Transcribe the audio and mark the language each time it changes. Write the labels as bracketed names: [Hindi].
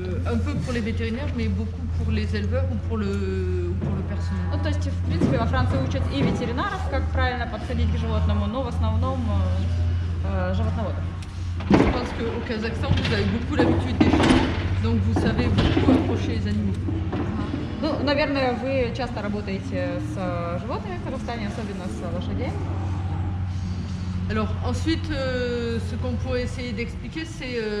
[French] Un peu pour les vétérinaires, mais beaucoup pour les éleveurs ou pour le personnel. [Russian] Ну, то есть, в принципе, во Франции учат и ветеринаров, как правильно подходить к животному, но в основном животноводов. [French] Je pense qu'au Kazakhstan, vous avez beaucoup l'habitude des chevaux, donc vous savez beaucoup approcher les animaux. [Russian] Ну, наверное, вы часто работаете с животными в Казахстане, особенно с лошадьми. [French] Alors ensuite, ce qu'on pourrait essayer d'expliquer, c'est